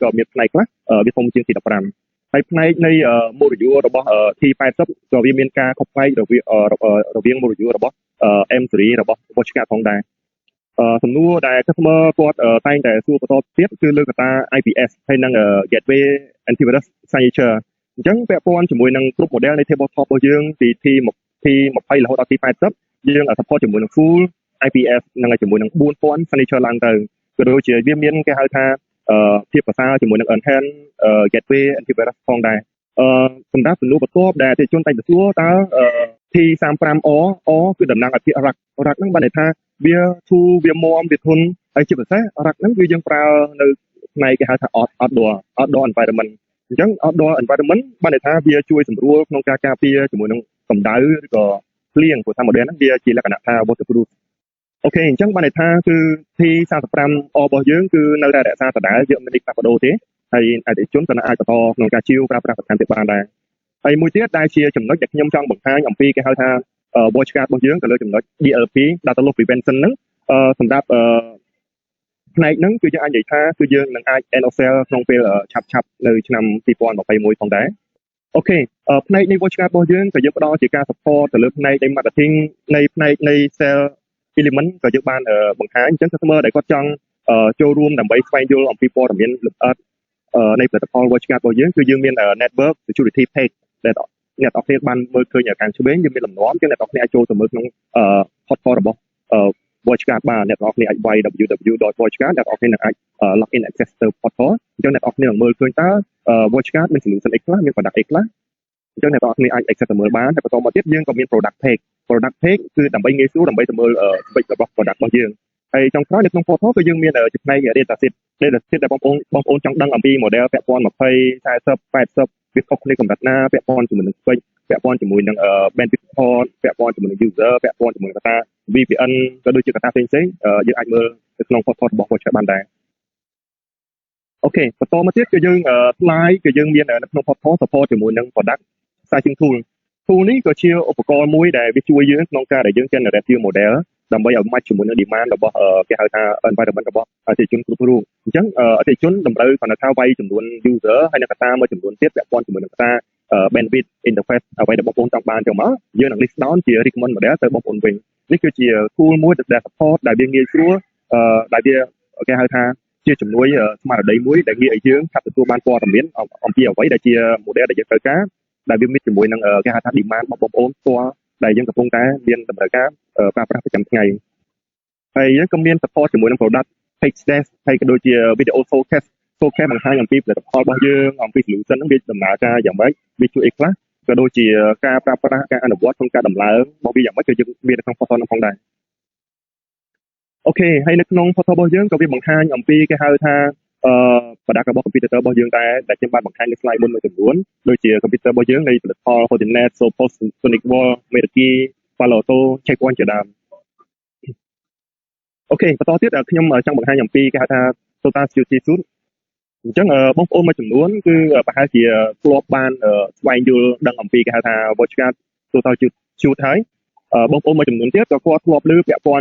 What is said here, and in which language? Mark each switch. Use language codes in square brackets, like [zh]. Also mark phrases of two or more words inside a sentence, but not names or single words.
[km] ក៏មានផ្នែកខ្លះវាធំជាង T15 ហើយផ្នែកនៃ module របស់ T80 ក៏វាមានការខុសប្លែករវាង module របស់ M series របស់ WatchGuard ផងដែរសំណួរដែល customer គាត់តែងតែសួរបន្តទៀតគឺលើកត្តា IPS ហើយនិង [en] gateway antivirus signature [km] អញ្ចឹងពាក់ព័ន្ធជាមួយនឹងគ្រប់ model នៃ tabletop របស់យើងពី T20 រហូតដល់ T80 យើង support ជាមួយនឹង [en] full IPS [km] និងជាមួយនឹង4000 signature ឡើងទៅក៏ដូចជាវាមានគេហៅថាភាពប្រសើរជាមួយនឹង [en] enhanced gateway antivirus [km] ផងដែរសម្រាប់សំណួរបន្ទាប់ដែលអតិថិជនតែងតែសួរតើ T35 គឺតំណាងឲ្យភាគរ៉ាក់ហ្នឹងបានន័យថាវាធូរវាមាំវាធន់ហើយជាពិសេសរ៉ាក់ហ្នឹងគឺយើងប្រើនៅផ្នែកគេហៅថា [en] outdoor environment [km] អញ្ចឹង [en] outdoor environment [km] បានន័យថាវាជួយសម្រួលក្នុងការការពារជាមួយនឹងកម្ដៅឬក៏ភ្លៀងព្រោះថា model ហ្នឹងវាជាលក្ខណៈថា waterproof អូខេអញ្ចឹងបានន័យថាគឺ T35 របស់យើងគឺនៅតែរក្សាដដែលយើងមិនได้ផ្លាស់ប្ដូរទេហើយអតិថិជនក៏អាចបន្តក្នុងការជាវប្រើប្រាស់បន្ថែមទៀតបានដែរហើយមួយទៀតដែលជាចំណុចដែលខ្ញុំចង់បង្ហាញអំពីគេហៅថា WatchGuard របស់យើងទៅលើចំណុច DLP [en] Data Loss Prevention [km] ហ្នឹងសម្រាប់ផ្នែកហ្នឹងគឺយើងអាចនិយាយថាគឺយើងនឹងអាច [en] end of sale [km] ក្នុងពេលឆាប់នៅឆ្នាំ2021 ផងដែរអូខេផ្នែកនៃ WatchGuard របស់យើងក៏យើងផ្ដល់ជាការ support ទៅលើផ្នែកនៃ marketing នៃផ្នែកនៃ [en] sale element [km] ក៏យើងបានបង្ហាញអ ញ្ចឹង customer ដែលគាត់ចង់ចូលរួមដើម្បីស្វែងយល់អំពីព័ត៌មានលម្អិតនៃផលិតផល WatchGuard របស់យើងគឺយើងមាន [en] network security page [km] ដែលអ្នកនរគ្នាបានមើលឃើញខាងឆ្វេងយើងមានលំនាំអញ្ចឹងអ្នកនរគ្នាអាចចូលទៅមើលក្នុង portal របស់ WatchGuard បានអ្នកនរគ្នាអាចវាយ www.watchguard អ្នកនរគ្នានឹងអាច [en] log in access [km] ទៅ portal អញ្ចឹងអ្នកនរគ្នានឹងមើលឃើញតើ WatchGuard មាន solution អីខ្លះមាន product អីខ្លះអញ្ចឹងអ្នកនរ គ្នាអាច access ទៅមើលបានតែបន្តមកទៀតយើងក៏មាន [en] product page [km] គឺដើម្បីងាយស្រួលដើម្បីទៅមើល spec របស់ product របស់យើងហើយចុងក្រោយនៅក្នុង portal គឺយើងមានចំណែក [en] data set [km] ដែលបងប្អូនចង់ដឹងអំពី model ពាក់ព័ន្ធ20 40 80វាខុសគ្នាកម្រិតណាពាក់ព័ន្ធជាមួយនឹង spec ពាក់ព័ន្ធជាមួយនឹង [en] bandwidth support [km] ពាក់ព័ន្ធជាមួយនឹង user ពាក់ព័ន្ធជាមួយនឹងកត្តា VPN ក៏ដូចជាកត្តាផ្សេងៗ យើងអាចមើលនៅក្នុង portal របស់ WatchGuard បានដែរអូខេបន្តមកទៀតគឺយើង slide គឺយើងមាននៅក្នុង [en] portal support [km] ជាមួយនឹង [en] product sizing tool [km] នេះក៏ជាឧបករណ៍មួយដែលវាជួយយើងក្នុងការដែលយើង [en] generate model [km] ដើម្បីឲ្យ match ជាមួយនឹង demand របស់គេហៅថា environment របស់ អតិថិជនគ្រប់រូបអញ្ចឹងអតិថិជនតម្រូវគាត់ថាវាយចំនួន user ហើយនឹងកត្តាមួយចំនួនទៀតពាក់ព័ន្ធជាមួយនឹងកត្តា [en] bandwidth interface [km] អ្វីដែលបងប្អូនចង់បានចឹងមកយើងនឹង [en] list down [km] ជា [en] recommend model [km] ទៅបងប្អូ នវិញនេះគឺជា tool មួយដែល support ដែលវាងាយស្រួលដែលវាគេហៅថាជាជំនួយស្មារតីមួយដែលងាយឲ្យយើងឆាប់ទទួលបានព័ត៌មានអំពីអ្វី ដែលជា model ដែលយើងត្រូវការដែលវាមានជាមួយនឹងគេហៅថា demand របស់បងប្អូនផ្ទាល់ដែលយើងកំពុងតែមានតម្រូវការប្រើប្រាស់ប្រចាំថ្ងៃហើយយើងក៏មាន support ជាមួយនឹង [en] product page test [km] ហើយក៏ដូចជា [en] video showcase [km] បង្ហាញអំពីផលិតផលរបស់យើងអំពី solution ហ្នឹងវាដំណើរការយ៉ាងម៉េចវាជួយអីខ្លះក៏ដូចជាការប្រើប្រាស់ការអនុវត្តក្នុងការដំឡើងរបស់វាយ៉ាងម៉េចក៏យើងមាននៅក្នុង portal ហ្នឹងផងដែរអូខេហើយនៅក្នុង portal របស់យើងក៏វាបង្ហាញអំពីគេហៅថា product របស់ computer របស់យើងដែរដែលខ្ញុំបានបង្ហាញនៅ slide មុនមួយចំនួនដូចជា computer របស់យើងនៃផលិតផល Fortinet, Sophos, Sonic Wall, Meraki, Palo Alto, Checkpoint ជាដើមអូខេបន្តទៀតខ្ញុំចង់បង្ហាញអំពីគេហៅថា Total Security Suite អញ្ចឹងបងប្អូនមួយចំនួនគឺប្រហែលជាធ្លាប់បានស្វែងយល់ដឹងអំពីគេហៅថា WatchGuard Total Suite ហើយបងប្អូនមួយចំនួនទៀតក៏គាត់ធ្លាប់ឮពាក់ព័ន្ធ